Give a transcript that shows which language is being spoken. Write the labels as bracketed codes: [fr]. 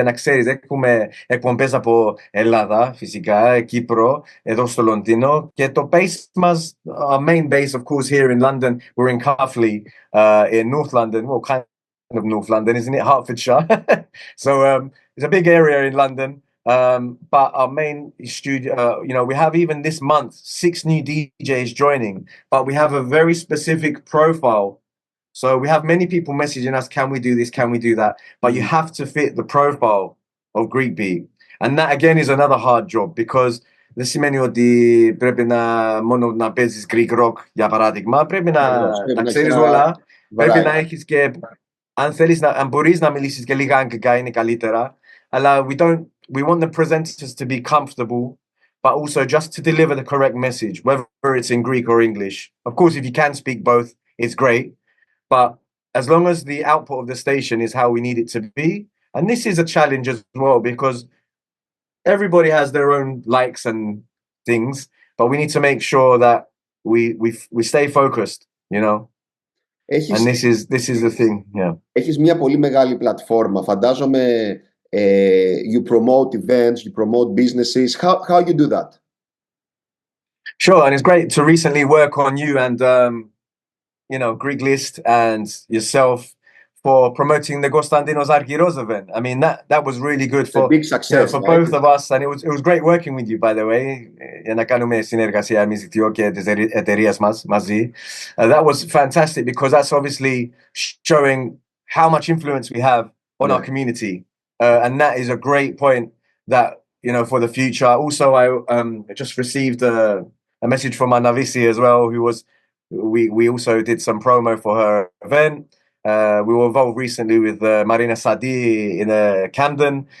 [el] Για να ξέρεις, έχουμε εκπομπές από Ελλάδα, φυσικά, Κύπρο, εδώ στο Λονδίνο. Και το base μας, [en] our main base, of course, here in London, we're in Cuffley, in North London. Well, kind of North London, isn't it? Hertfordshire. So it's a big area in London. But our main studio, we have even this month 6 new DJs joining. But we have a very specific profile. So we have many people messaging us, can we do this, can we do that? But you have to fit the profile of GreekBeat. And that again is another hard job, because [el] δεν σημαίνει ότι πρέπει μόνο να παίζεις Greek rock, για παράδειγμα. Πρέπει να ξέρεις όλα. Πρέπει να έχεις και, αν μπορείς να μιλήσεις και λίγα αγγλικά, είναι καλύτερα. [en] Αλλά we want the presenters to be comfortable, but also just to deliver the correct message, whether it's in Greek or English. Of course, if you can speak both, it's great. But as long as the output of the station is how we need it to be, And this is a challenge as well, because everybody has their own likes and things, but we need to make sure that we stay focused, you know. And this is the thing, yeah. [el] Έχεις μια πολύ μεγάλη πλατφόρμα. [en] Φαντάζομαι you promote events, you promote businesses. How you do that? Sure, and it's great to recently work on you and you know, GreekList and yourself for promoting the Augoustinos Galiassos event. I mean, that was really good for, a big success, you know, for both of us, and it was great working with you, by the way. [el] Για να κάνουμε συνεργασία εμείς οι δυο και τις εταιρείες μας μαζί. [en] That was fantastic, because that's obviously showing how much influence we have on our community, and that is a great point that, you know, for the future. Also, I just received a message from Anavisi as well, who was. We also did some promo for her event. We were involved recently with Marina Sadi in Camden.